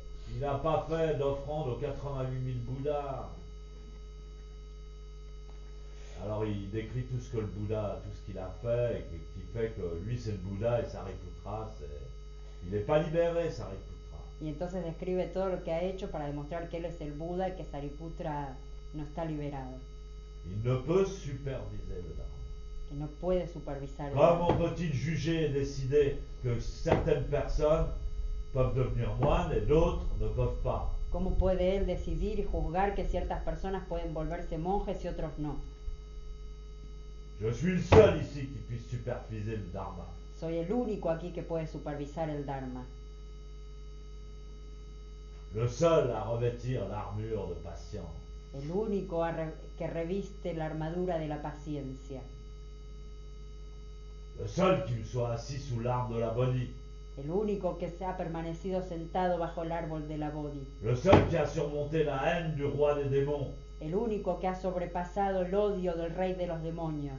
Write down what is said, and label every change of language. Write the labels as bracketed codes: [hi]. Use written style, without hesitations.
[fr] Il n'a pas fait d'offrande aux 88 000 Bouddhas. Alors il décrit tout ce que le Bouddha, tout ce qu'il a fait, et qui fait que lui c'est le Bouddha et Sariputra, il n'est pas libéré, Sariputra. [es] Y entonces describe todo lo que ha hecho para demostrar que él es el Buda y que Sariputra no está liberado, [fr] Il ne peut superviser le Dharma. [es] que no puede supervisar el [fr] Comment [es] Dharma. [fr] peut-il juger et décider que certaines personnes peuvent devenir moines et d'autres ne peuvent pas? [es] ¿Cómo puede él decidir y juzgar que ciertas personas pueden volverse monjes y otros no? [fr] Je suis le seul ici qui puisse superviser le Dharma. [es] Soy el único aquí que puede supervisar el Dharma, [fr] Le seul à revêtir l'armure de patience. [es] el único que reviste la armadura de la paciencia, [fr] Le seul qui soit assis sous l'arbre de la Bodhi. [es] el único que se ha permanecido sentado bajo el árbol de la Bodhi, [fr] Le seul qui a surmonté la haine du roi des démons [es] el único que ha sobrepasado el odio del rey de los demonios